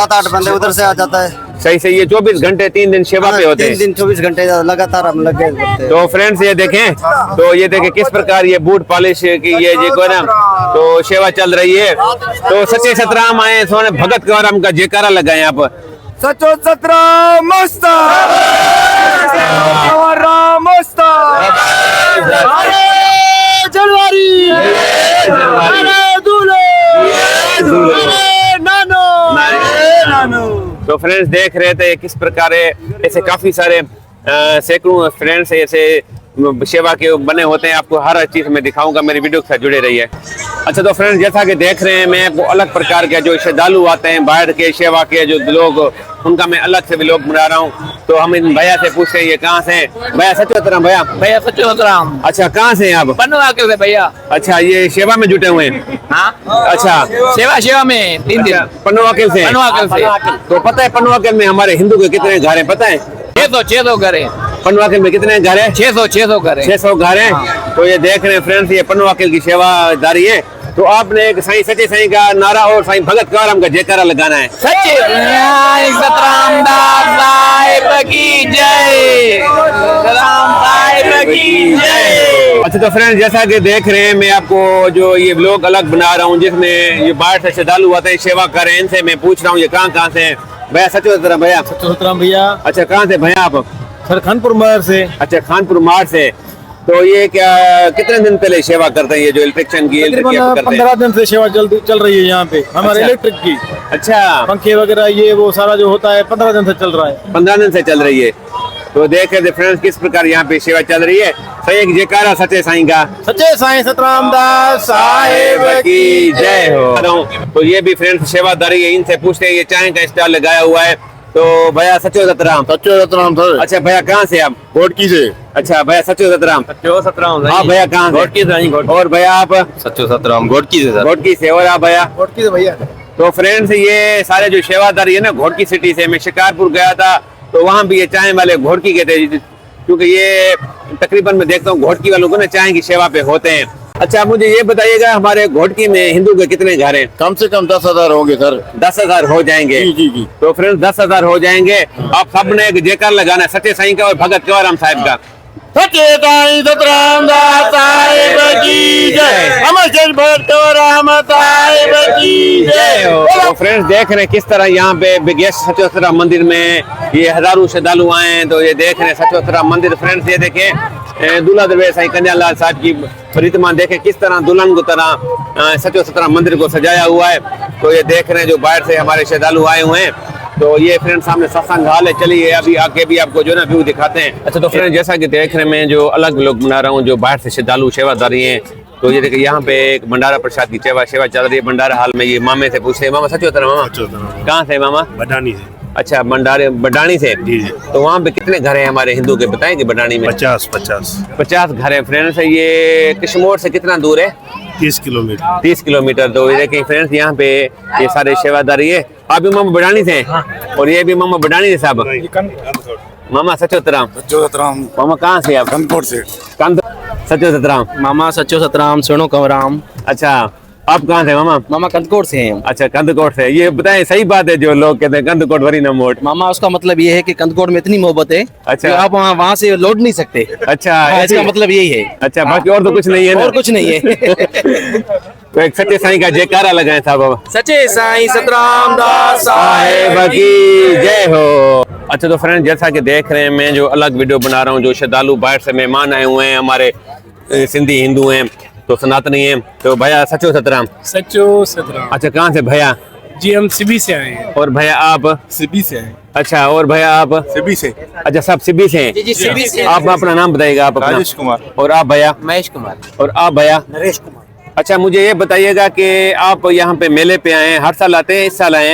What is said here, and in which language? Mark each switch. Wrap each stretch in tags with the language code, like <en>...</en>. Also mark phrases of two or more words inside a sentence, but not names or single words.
<hi>7-8 बंदे उधर से आ जाता है। सही से ये 24 घंटे 3 दिन सेवा पे होते हैं? 3 दिन 24 घंटे लगातार हम लगे रहते हैं। तो फ्रेंड्स ये देखें, तो ये देखें किस प्रकार ये बूट पॉलिश की ये जो है ना, तो सेवा चल रही है। तो सच्चे सतराम आए, सोने भगत कवराम का जयकारा लगाए आप। सचो सतराम मस्त जनवरी तो फ्रेंड्स देख रहे थे किस प्रकार ऐसे काफी सारे सैकड़ों फ्रेंड्स ऐसे सेवा के बने होते हैं। आपको हर चीज में दिखाऊंगा, मेरी वीडियो के साथ जुड़े रहिए। अच्छा तो फ्रेंड्स, जैसा कि देख रहे हैं, मैं आपको अलग प्रकार के जो श्रद्धालु आते हैं बाहर के सेवा के जो लोग, उनका मैं अलग से व्लॉग बना रहा हूँ। तो हम इन भैया से पूछते हैं ये कहाँ से हैं। भैया सचो सतराम। भैया सच्चो सतराम। अच्छा, कहाँ से हैं आप? पनवा के से भैया। अच्छा, ये सेवा में जुटे हुए हैं? हाँ, अच्छा, सेवा में 3 दिन। पनवाकेल से? पनवाकेल से। तो पता है पनवाकेल में हमारे हिंदू के कितने घर हैं पता है? 600 घर है पनवाकेल में। कितने घर है? 600 घर है। 600 घर है। तो ये देख रहे हैं फ्रेंड्स, ये पनवाकेल की सेवादारी है। तो आपने एक साईं सच्चे साईं का नारा और साईं भगत कवराम का जयकारा लगाना है। सच्चे साईं सतराम दास साहिब की जय। सतराम साहिब की जय। अच्छा तो फ्रेंड्स, जैसा कि देख रहे हैं, मैं आपको जो ये व्लॉग अलग बना रहा हूँ जिसमें ये बाहर से श्रद्धालु आते हैं सेवा कर रहे हैं, इनसे मैं पूछ रहा हूँ ये कहाँ से हैं। भैया सचो सतराम। भैया सच्चो सतराम भैया। अच्छा, कहाँ से भैया आप? सर खानपुर महर से। अच्छा, खानपुर मार से। तो ये क्या कितने दिन पहले सेवा करते हैं, ये जो इलेक्ट्रिशियन की करते हैं? 15 दिन से सेवा चल रही है यहाँ पे हमारे अच्छा। इलेक्ट्रिक की। अच्छा, पंखे वगैरह ये वो सारा जो होता है 15 दिन से चल रहा है। 15 दिन से चल रही है। तो देख रहे थे फ्रेंड्स किस प्रकार यहाँ पे सेवा चल रही है। सही एक जयकारा सच्चे साईं का। सच्चे साईं सतराम दास साहिब की जय हो। तो ये भी फ्रेंड्स सेवादारी है, इनसे पूछते हैं, ये चाय का स्टॉल लगाया हुआ है। तो भैया सचो सतराम। सचो सतराम सर। अच्छा भैया, कहाँ से आप? कोटकी से। अच्छा भैया सचो सतराम। सच्चो सतराम। हाँ भैया, कहाँ से? घोटकी से। और भैया आप? सच्चो सतराम घोटकी से सर। घोटकी से। और आप भैया? कोटकी से भैया। तो फ्रेंड्स, ये सारे जो सेवादारी है ना घोटकी सिटी से, मैं शिकारपुर गया था तो वहाँ भी ये चाय वाले घोटकी के थे, क्योंकि ये तकरीबन मैं देखता हूँ घोटकी वालों को ना चाय की सेवा पे होते हैं। अच्छा, मुझे ये बताइएगा, हमारे घोटकी में हिंदू के कितने घर हैं? कम से कम 10,000 होंगे सर। 10,000 हो जाएंगे? जी। तो फ्रेंड्स 10,000 हो जाएंगे। आप सबने एक जयकार लगाना है सच्चे साईं का और भगत कवराम साहिब का। सच्चे साईं सतराम दास साहिब की जय। अमर भगत कवराम साहिब की जय। तो फ्रेंड्स देख रहे हैं किस तरह यहाँ पे बिगेस्ट सचो सतराम मंदिर में ये हजारों श्रद्धालु आए हैं। तो ये देख रहे हैं सचो सतराम मंदिर। फ्रेंड्स ये देखें, दूल्हा दरबार साईं कन्हैयालाल साहब की प्रतिमा देखें किस तरह दुल्हन को तरह सचो सतराम मंदिर को सजाया हुआ है। तो ये देख रहे हैं जो बाहर से हमारे श्रद्धालु आए हुए हैं। तो ये फ्रेंड सामने सत्संग हाल है, चलिए अभी आके भी आपको जो ना व्यू दिखाते हैं। अच्छा तो फ्रेंड, जैसा कि देख रहे हैं, मैं जो अलग व्लॉग बना रहा हूँ जो बाहर से श्रद्धालु सेवादारी हैं। तो ये देखिए यहाँ पे एक भंडारा प्रसाद की सेवा चल रही है भंडारा हाल में। ये मामे से पूछते हैं, मामा सचो सतराम। मामा कहाँ से मामा? बडानी से। अच्छा, बडानी से। जी। तो वहाँ पे कितने घर हैं हमारे हिंदू के, बताएंगे? बडानी में 50 घर है फ्रेंड्स। ये किशमोर से कितना दूर है? 30 किलोमीटर। 30 किलोमीटर। तो ये देखिए फ्रेंड्स, यहाँ पे ये सारे सेवादारी है। आप भी मामा बडानी से हैं? और ये भी मामा बडानी से साहब। मामा सचो सतराम। मामा कहाँ से आप? कानपुर से। सचो सतराम। मामा सच्चो सतराम सोनो कवराम। अच्छा, आप कहाँ से मामा? मामा कंदकोट से हैं। अच्छा, कंदकोट से। ये बताएं, सही बात है जो लोग कहते हैं कंदकोट</hi> <sd>वरी न मोट?</sd> <hi>मामा उसका मतलब ये है कि कंदकोट में इतनी मोहब्बत है अच्छा। कि आप वहाँ से लौट नहीं सकते। अच्छा, हाँ, ऐसी- इसका मतलब यही है। अच्छा, बाकी और तो कुछ नहीं है ना? और कुछ नहीं है। तो एक सच्चे साईं का जयकारा लगाएं साहब। सच्चे साईं सतराम दास साहिब की जय हो। अच्छा तो फ्रेंड, जैसा कि देख रहे हैं, मैं जो अलग वीडियो बना रहा हूँ, जो श्रद्धालु बाहर से मेहमान आए हुए हैं, हमारे सिंधी हिंदू हैं, तो सनातनी हैं। तो भैया सचो सतराम। सच्चो सतराम। अच्छा, कहाँ से भैया? जी हम सिबी से आए हैं। और भैया आप? सिबी से आए। अच्छा, और भैया आप? सिबी से अच्छा, सब सिब्बी से हैं। जी सिबी से। आप अपना नाम बताइएगा आप अपना। राजेश कुमार। और आप भैया? महेश कुमार। और आप भैया? नरेश कुमार। अच्छा, मुझे ये बताइएगा कि आप यहाँ पे मेले पे आए हैं, हर साल आते हैं, इस साल आए हैं?</hi>